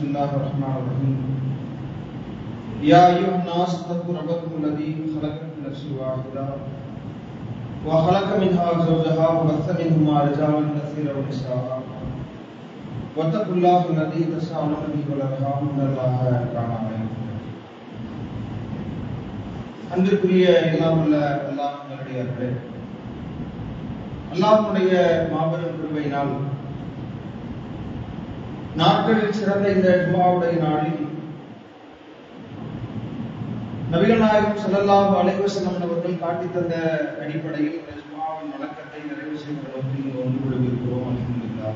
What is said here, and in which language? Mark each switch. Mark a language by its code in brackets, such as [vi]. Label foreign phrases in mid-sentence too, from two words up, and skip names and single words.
[ar] الله الرحمن الرحيم يا أيها الناس اتقوا ربكم الذي خلقكم من نفس واحدة وخلق منها زوجها وبث منهما رجالا كثيرا ونساء واتقوا الله الذي تساءلون به والأرحام إن الله كان عليكم [ta] அன்பிற்குரிய எல்லாம் உள்ள அல்லாஹ் நல்லடியார்களே, அல்லாஹ்வுடைய மாபெரும் கிருபையினால் நாட்களில் சிறந்த இந்த ஜும்ஆவுடைய நாளில் நபிகள் நாயகம் [ar] صلى الله عليه وسلم [ta] அவர்கள் காட்டித் தந்த அடிப்படையில் இந்த ஜும்ஆவின் வழக்கத்தை நிறைவு செய்கிற நோக்கில் ஒன்று கூடியிருக்கிறோம். அல்ஹம்துலில்லாஹ்.